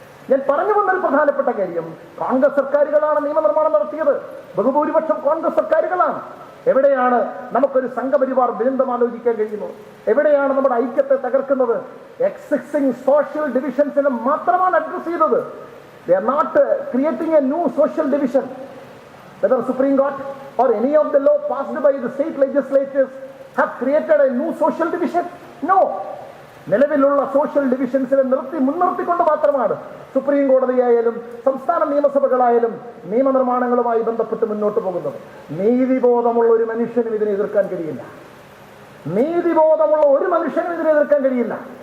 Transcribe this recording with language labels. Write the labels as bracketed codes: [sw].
[ml] ഞാൻ പറഞ്ഞു വന്നൊരു പ്രധാനപ്പെട്ട കാര്യം, കോൺഗ്രസ് സർക്കാരുകളാണ് നിയമനിർമ്മാണം നടത്തിയത്. ബഹുഭൂരിപക്ഷം കോൺഗ്രസ് സർക്കാരുകളാണ്. എവിടെയാണ് നമുക്കൊരു സംഘപരിവാർ ബന്ധം ആലോചിക്കാൻ കഴിയുന്നത്? എവിടെയാണ് നമ്മുടെ ഐക്യത്തെ തകർക്കുന്നത്? എക്സിസ്റ്റിംഗ് സോഷ്യൽ ഡിവിഷൻസിനെ മാത്രമാണ് അഡ്രസ് ചെയ്തത്. [en] They are not creating a new social division. Whether Supreme Court or any of the law passed by the state legislatures have created a new social division. No. [ml] നിലവിലുള്ള social ഡിവിഷൻസിനെ മുൻനിർത്തിക്കൊണ്ട് മാത്രമാണ് supreme കോടതിയായാലും സംസ്ഥാന നിയമസഭകളായാലും നിയമനിർമ്മാണങ്ങളുമായി ബന്ധപ്പെട്ട് മുന്നോട്ട് പോകുന്നത്. നീതിബോധമുള്ള ഒരു മനുഷ്യനും ഇതിനെ എതിർക്കാൻ കഴിയില്ല. നീതിബോധമുള്ള ഒരു മനുഷ്യനും ഇതിനെ എതിർക്കാൻ കഴിയില്ല.